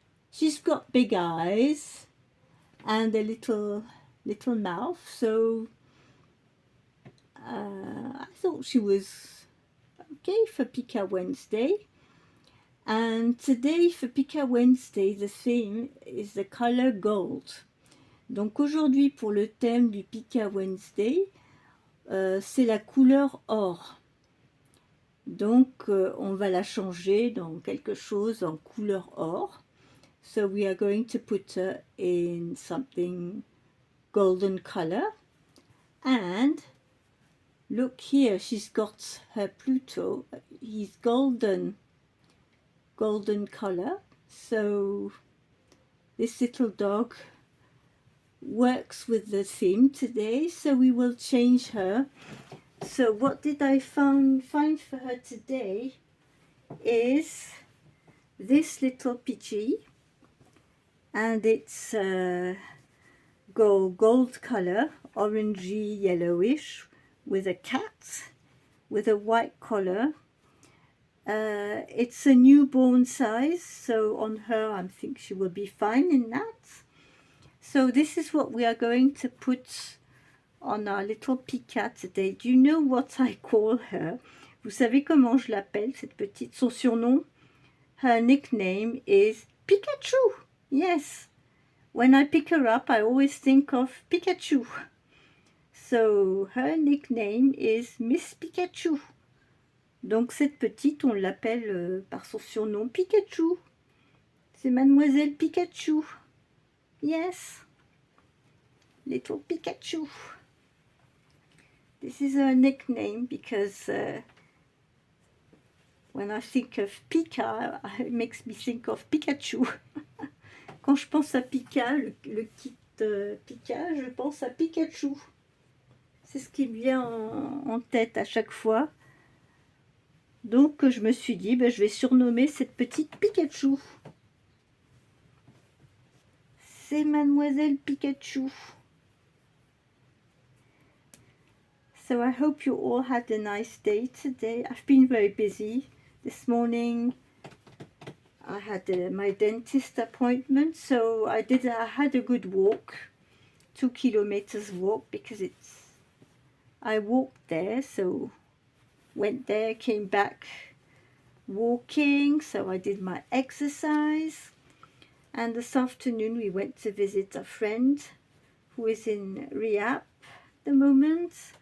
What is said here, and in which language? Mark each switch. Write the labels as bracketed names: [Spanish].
[English] She's got big eyes and a little mouth, so I thought she was okay for Pika Wednesday. And today for Pika Wednesday, the theme is the color gold. [French] Donc aujourd'hui pour le thème du Pika Wednesday, c'est la couleur or. Donc on va la changer dans quelque chose en couleur or. [English] So we are going to put her in something golden color. And look here, she's got her Pluto. He's golden color. So this little dog works with the theme today. So we will change her. So what did I find for her today is this little Pidgey. And it's gold color, orangey yellowish, with a cat with a white collar. It's a newborn size, so on her I think she will be fine in that. So this is what we are going to put on our little Pika today. Do you know what I call her? [French] Vous savez comment je l'appelle, cette petite? Son surnom? [English] Her nickname is Pikachu. Yes, when I pick her up, I always think of Pikachu. So her nickname is Miss Pikachu. [French] Donc cette petite, on l'appelle par son surnom Pikachu. C'est Mademoiselle Pikachu. [English] Yes, little Pikachu. This is her nickname because when I think of Pika, it makes me think of Pikachu. [French] Quand je pense à Pika, le kit Pika, je pense à Pikachu. C'est ce qui me vient en tête à chaque fois. Donc je me suis dit, je vais surnommer cette petite Pikachu. C'est Mademoiselle Pikachu. [English] So I hope you all had a nice day today. I've been very busy this morning. I had my dentist appointment, so I had a good walk, 2 kilometers walk, because I walked there, so went there, came back walking, so I did my exercise, and this afternoon we went to visit a friend who is in rehab at the moment.